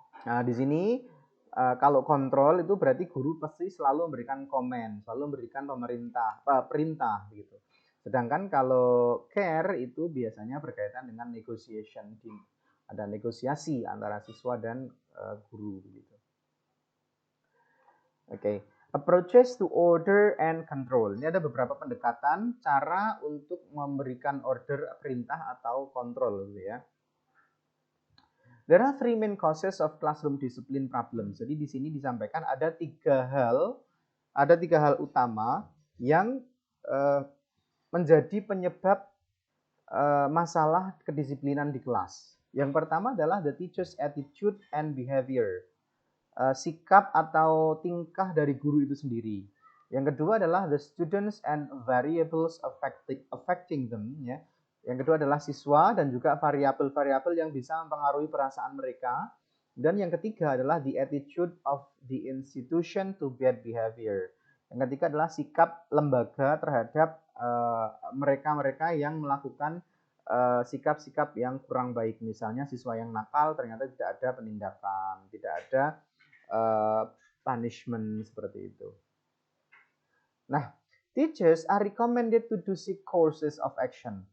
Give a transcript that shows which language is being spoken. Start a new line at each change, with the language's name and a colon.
Indonesian: Nah di sini kalau kontrol itu berarti guru pasti selalu memberikan komen, selalu memberikan perintah gitu. Sedangkan kalau care itu biasanya berkaitan dengan negotiation, ada negosiasi antara siswa dan guru gitu. Oke.
English: Approaches to order and control.
Indonesian: Ini ada beberapa pendekatan cara untuk memberikan order, perintah atau kontrol gitu ya.
English: There are three main causes of classroom discipline problems.
Indonesian: Jadi di sini disampaikan ada tiga hal utama yang menjadi penyebab masalah kedisiplinan di kelas. Yang pertama adalah
English: the teacher's attitude and behavior.
Indonesian: Sikap atau tingkah dari guru itu sendiri. Yang kedua adalah
English: the students and variables affecting them,
Indonesian: ya. Yang kedua adalah siswa dan juga variabel-variabel yang bisa mempengaruhi perasaan mereka. Dan yang ketiga adalah
English: the attitude of the institution to bad behavior.
Indonesian: Yang ketiga adalah sikap lembaga terhadap mereka-mereka yang melakukan sikap-sikap yang kurang baik. Misalnya siswa yang nakal ternyata tidak ada penindakan, tidak ada punishment seperti itu.
English: Nah, teachers are recommended to do 6 courses of action.